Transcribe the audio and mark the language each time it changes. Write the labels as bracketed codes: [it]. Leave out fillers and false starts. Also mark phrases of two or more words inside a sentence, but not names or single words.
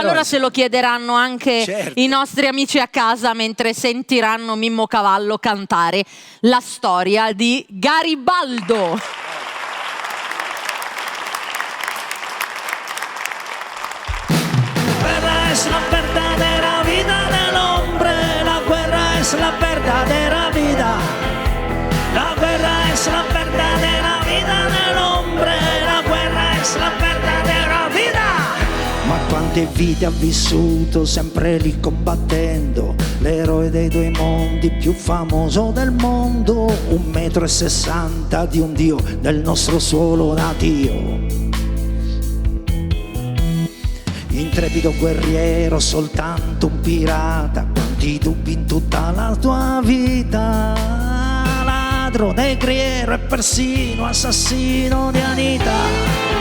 [it] allora se lo chiederanno anche i nostri amici a casa mentre sentiranno Mimmo Cavallo cantare la storia di Garibaldo. [es] Guerra es la verdadera vida del hombre, la guerra es la verdadera vida. La guerra es la verdadera vida del hombre, la guerra es la verdadera vida. [it] Ma quante vite ha vissuto sempre lì combattendo, l'eroe dei 2 mondi, più famoso del mondo, 1,60 m di un dio del nostro suolo natio. Intrepido guerriero, soltanto un pirata, quanti dubbi in tutta la tua vita, ladro, negriero e persino assassino di Anita.